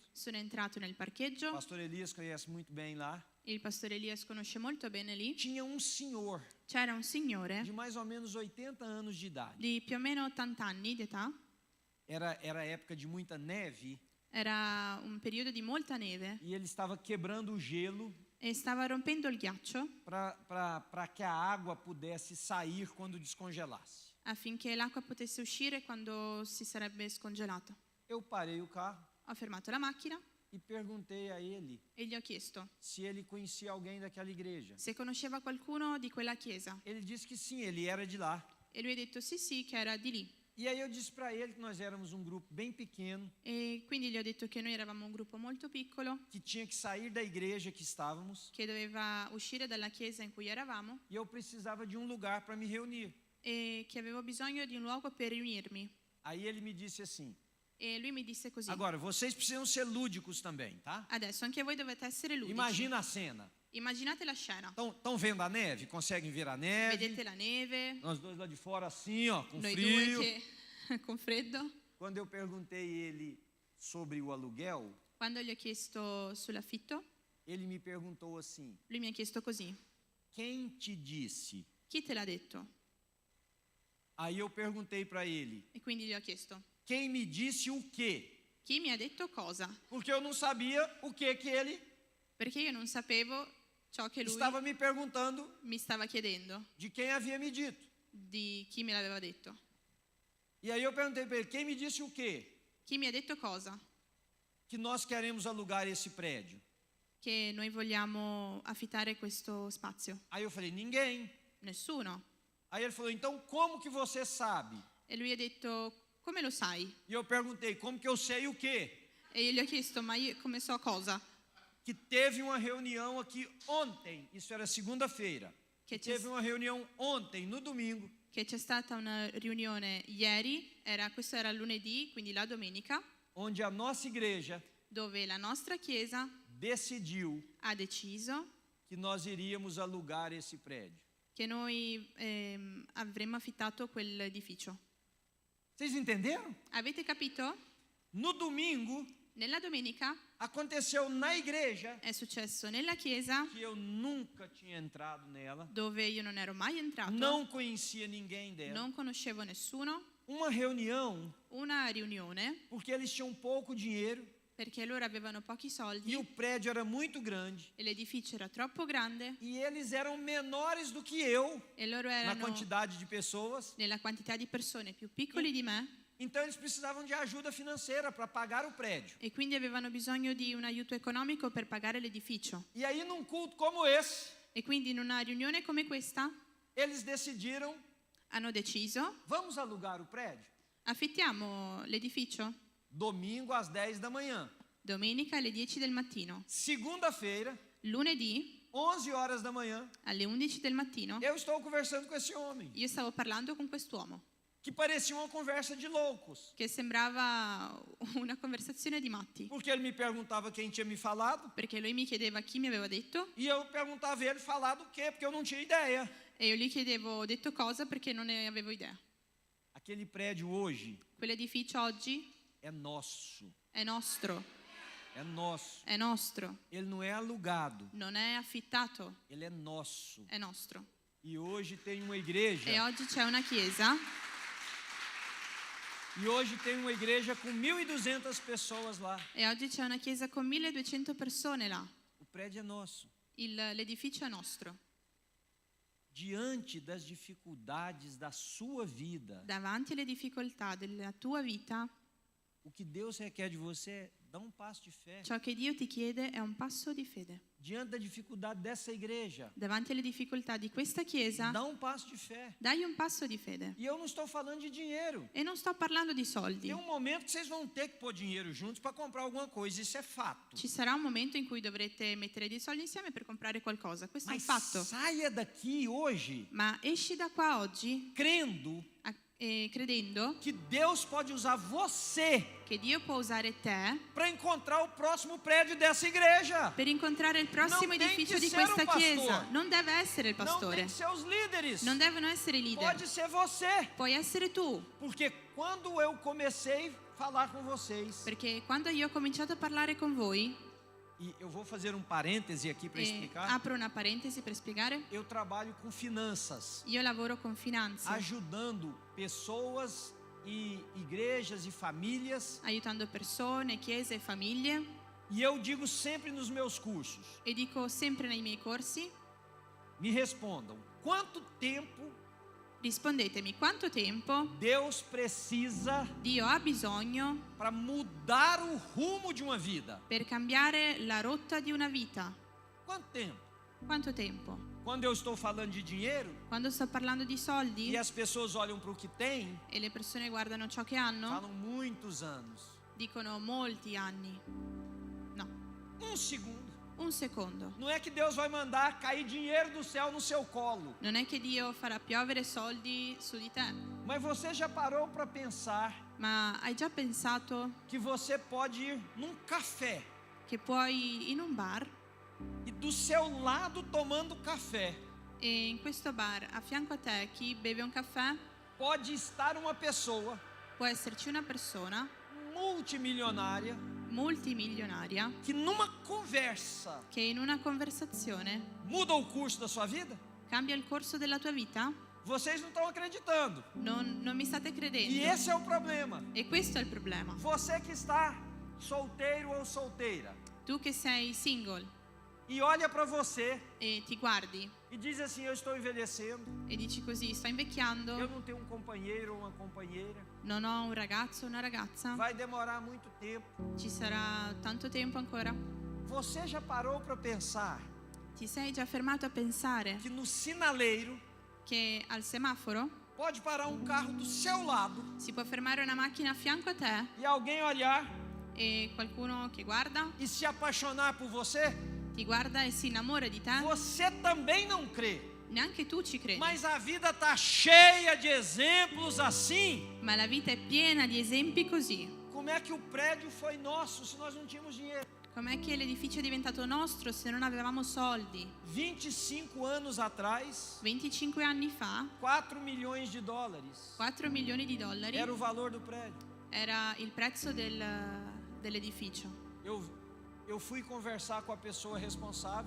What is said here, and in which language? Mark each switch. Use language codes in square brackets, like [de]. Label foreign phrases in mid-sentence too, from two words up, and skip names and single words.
[it] Sono entrato nel O parcheggio, [pt] pastor Elias conhece muito bem lá. [it] il pastore Elias conosce molto bene lì. [pt] Tinha um senhor [it] C'era un signore [pt] de mais ou menos 80 anos de idade. [it] di più o meno 80 anni di età, [pt] Era época de muita neve [it] era un periodo di molta neve [pt] e ele estava quebrando o gelo [it] e stava rompendo il ghiaccio [pt] para que a água pudesse sair quando descongelasse. [it] affinché l'acqua potesse uscire quando si sarebbe scongelato. [pt] Eu parei o carro [it] Ho fermato la macchina [pt] e perguntei a ele [it] e gli ho chiesto [pt] se ele conhecia alguém daquela igreja. [it] se conosceva qualcuno di quella chiesa [pt] Ele disse que sim, ele era de lá. [it] e lui ha detto sì, che era di lì. [pt] E aí eu disse para ele que nós éramos um grupo bem pequeno, [it] E quindi gli ho detto che noi eravamo un gruppo molto piccolo, [pt] que tinha que sair da igreja que estávamos [it] che doveva uscire dalla chiesa in cui eravamo [pt] e eu precisava de um lugar para me reunir. [it] e che avevo bisogno di un luogo per riunirmi. [pt] Aí ele me disse assim: [it] E lui mi disse così: [pt] agora, vocês precisam ser lúdicos também, tá? [it] adesso anche voi dovete essere ludici. [pt] Imagina a cena. [it] Immaginate la scena. [pt] Estão vendo a neve? Conseguem ver a neve? [it] Vedete la neve, [pt] Nós dois lá de fora assim, ó, com [it] noi [pt] frio. [it] due che con freddo. [pt] Quando eu perguntei ele sobre o aluguel, [it] Quando gli ho chiesto sull'affitto, [pt] ele me perguntou assim: [it] lui mi ha chiesto così: [pt] quem te disse? [it] chi te l'ha detto? [pt] Aí eu perguntei para ele: [it] E quindi gli ho chiesto: [pt] quem me disse o quê? [it] chi mi ha detto cosa? [pt] Porque eu não sabia o que ele [it] Perché io non sapevo ciò che lui [pt] estava me perguntando [it] mi stava chiedendo, [pt] de quem havia me dito. [it] di chi me l'aveva detto. [pt] E aí eu perguntei para ele: quem me disse o quê? [it] Chi mi ha detto cosa? [pt] Que nós queremos alugar esse prédio. [it] Che noi vogliamo affittare questo spazio. [pt] Aí eu falei: ninguém. [it] Nessuno. [pt] Aí ele falou: então como que você sabe? [it] E lui ha detto: come lo sai? [pt] E eu perguntei: como que eu sei o quê? [it] E io gli ho chiesto: ma io come so cosa? [pt] Que teve uma reunião aqui ontem, isso era segunda-feira. Que Teve uma reunião ontem, no domingo, [it] Che c'è stata una riunione ieri, questo era lunedì, quindi la domenica, [pt] onde a nossa igreja [it] dove la nostra chiesa [pt] decidiu [it] ha deciso [pt] que nós iríamos alugar esse prédio. [it] che noi avremmo affittato quell'edificio. [pt] Vocês entenderam? [it] Avete capito? [pt] No domingo, [it] Nella domenica [pt] aconteceu na igreja, [it] è successo nella chiesa [pt] que eu nunca tinha entrado nela, [it] dove io non ero mai entrato, [pt] não conhecia ninguém dela. [it] non conoscevo nessuno, [pt] Uma reunião, [it] una riunione [pt] porque eles tinham pouco dinheiro [it] perché loro avevano pochi soldi [pt] e o prédio era muito grande. [it] e l'edificio era troppo grande [pt] E eles eram menores do que eu [it] e loro [pt] na [it] erano [pt] quantidade de pessoas. [it] nella quantità di persone più piccoli di me [pt] Então eles precisavam de ajuda financeira para pagar o prédio. [it] e quindi avevano bisogno di un aiuto economico per pagare l'edificio. [pt] E aí num culto como esse, [it] E quindi in una riunione come questa [pt] eles decidiram, [it] hanno deciso: [pt] vamos alugar o prédio? [it] affittiamo l'edificio [pt] Domingo às 10 da manhã. [it] domenica alle 10 del mattino, [pt] Segunda-feira, [it] lunedì [pt] 11 horas da manhã, [it] alle 11 del mattino. [pt] eu estou conversando com esse homem, [it] Io stavo parlando con quest'uomo [pt] que parecia uma conversa de loucos. [it] che sembrava una conversazione di matti, [pt] Porque ele me perguntava quem tinha me falado, [it] perché lui mi chiedeva chi mi aveva detto [pt] e eu perguntava a ele falado o quê, porque eu não tinha ideia. [it] e io gli chiedevo ho detto cosa perché non ne avevo idea. [pt] Aquele prédio hoje [it] Quell'edificio oggi [pt] é nosso, [it] è nostro, [pt] é nosso. [it] è nostro, [pt] Ele não é alugado, [it] non è affittato, [pt] ele é nosso. [it] è nostro. [pt] E hoje tem uma [it] E [pt] igreja, [it] oggi c'è una chiesa [pt] com 1.200 pessoas lá. [it] e oggi c'è una chiesa con 1200 persone là. [pt] O prédio é nosso. [it] L'edificio è nostro. [pt] Diante das dificuldades da sua vida, [it] Davanti alle difficoltà della tua vita, [pt] o que Deus requer de você é dar um passo de fé. [it] ciò che Dio ti chiede è un passo di fede. [pt] Diante da dificuldade dessa igreja, [it] Davanti alle difficoltà di questa chiesa, [pt] dá um passo de fé. [it] dai un passo di fede. [pt] E eu não estou falando de dinheiro. [it] E non sto parlando di soldi. [pt] Tem um momento que vocês vão ter que pôr dinheiro juntos para comprar alguma coisa, isso é fato. [it] Ci sarà un momento in cui dovrete mettere dei soldi insieme per comprare qualcosa. Questo è un [pt] Mas [it] fatto. [pt] saia daqui hoje [it] Ma esci da qua oggi [pt] crendo [it] credendo [pt] que Deus pode usar você [it] che Dio può usare te [pt] para encontrar o próximo prédio dessa igreja. [it] per incontrare il prossimo [pt] Non tem [it] edificio che di essere questa un pastore. chiesa. Non deve essere il [pt] Não tem [it] pastore, [pt] que ser os líderes. [it] non devono essere i leader, [pt] Pode ser você. [it] puoi essere tu. [pt] Porque quando eu comecei a falar com vocês, [it] Perché quando io ho cominciato a parlare con voi, [pt] e eu vou fazer um parêntese aqui para explicar, [it] apro una parentesi per spiegare, [pt] eu trabalho com finanças, [it] io lavoro con finanze, [pt] ajudando pessoas e igrejas e famílias. [it] aiutando persone, chiese e famiglie, [pt] E eu digo sempre nos meus cursos, [it] e dico sempre nei miei corsi: [pt] me respondam, quanto tempo [it] rispondetemi quanto tempo [pt] Deus precisa [it] Dio ha bisogno [pt] para mudar o rumo de uma vida? [it] per cambiare la rotta di una vita. [pt] Quanto tempo? [it] Quanto tempo? [pt] Quando eu estou falando de dinheiro [it] Quando sto parlando di soldi [pt] e as pessoas olham para o que tem, [it] e le persone guardano ciò che hanno, [pt] falam muitos anos. [it] dicono molti anni. No, [pt] Um segundo. [it] un secondo. [pt] Não é que Deus vai mandar cair dinheiro do céu no seu colo. [it] Non è che Dio farà piovere soldi su di te, [pt] Mas você já parou para pensar [it] ma hai già pensato [pt] que você pode ir num café [it] che puoi in un bar [pt] e do seu lado tomando café [it] e in questo bar a fianco a te chi beve un caffè [pt] pode estar uma pessoa [it] può esserci una persona [pt] multimilionária [it] multimilionaria [pt] que numa conversa [it] che in una conversazione [pt] muda o curso da sua vida? [it] cambia il corso della tua vita? [pt] Vocês não estão acreditando. [it] Non mi state [pt] E [it] credendo. [pt] esse é o problema. [it] E questo è il problema. [pt] Você que está solteiro ou solteira [it] Tu che sei single [pt] e olha para você [it] e ti guardi [pt] e diz assim: eu estou envelhecendo, [it] e dici così, sto [pt] eu [it] invecchiando, [pt] não tenho um companheiro ou uma companheira, [it] non ho un ragazzo o una ragazza, [pt] vai demorar muito tempo. [it] ci sarà tanto tempo ancora. [pt] Você já parou para pensar [it] Ti sei già fermato a pensare [pt] que no sinaleiro [it] che al semaforo [pt] pode parar um carro do seu lado [it] si può fermare una macchina a fianco a te [pt] e alguém olhar [it] e qualcuno che guarda, [pt] e se apaixonar por você? [it] ti guarda e si innamora di te? [pt] Você também não crê. [it] Neanche tu ci credi. [pt] Mas a vida tá cheia de exemplos assim. [it] Ma la vita è piena di esempi così. [pt] Como é que o prédio foi nosso se nós não tínhamos dinheiro? [it] Com'è che l'edificio è diventato nostro se non avevamo soldi? [pt] 25 anos atrás, [it] 25 anni fa, [pt] 4 milhões de dólares [it] 4 milioni di dollari [pt] era o valor do prédio. [it] era il prezzo dell'edificio. [pt] Eu fui conversar com a pessoa responsável